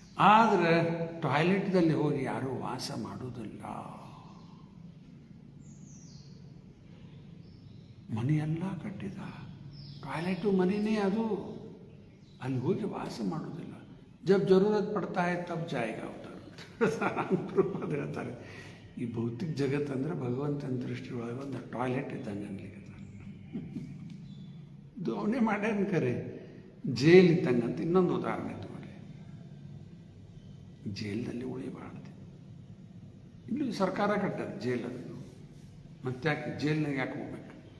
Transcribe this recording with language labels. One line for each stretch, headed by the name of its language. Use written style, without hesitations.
Kannada: ಆದರೆ ಟಾಯ್ಲೆಟ್ದಲ್ಲಿ ಹೋಗಿ ಯಾರೂ ವಾಸ ಮಾಡೋದಿಲ್ಲ. ಮನೆಯೆಲ್ಲ ಕಟ್ಟಿದ, ಟಾಯ್ಲೆಟು ಮನೆಯೇ ಅದು, ಅಲ್ಲಿ ಹೋಗಿ ವಾಸ ಮಾಡೋದಿಲ್ಲ.
Hindi: ಜಬ್ ಜರೂರತ್ ಪಡ್ತಾ है तब जाएगा उधर.
Kannada: ಪ್ರಭುಪಾದ ಹೇಳ್ತಾರೆ, ಈ ಭೌತಿಕ ಜಗತ್ತಂದ್ರೆ ಭಗವಂತನ ದೃಷ್ಟಿ ಒಳಗೆ ಒಂದು ಟಾಯ್ಲೆಟ್ ಇದ್ದಂಗೆ ಅನ್ಲಿಕ್ಕೆ. ಇದು ಅವನೇ ಮಾಡ್ಯಾನ ಕರೆ. ಜೈಲ್ ಇದ್ದಂಗೆ ಅಂತ ಇನ್ನೊಂದು ಉದಾಹರಣೆ ತಗೊಳ್ಳಿ. ಜೈಲಲ್ಲಿ ಉಳಿಬಾರ್ದು. ಇಲ್ಲೂ ಸರ್ಕಾರ ಕಟ್ಟದ ಜೈಲನ್ನು, ಮತ್ತೆ ಯಾಕೆ ಜೈಲ್ನಾಗ ಯಾಕೆ ಹೋಗ್ಬೇಕು?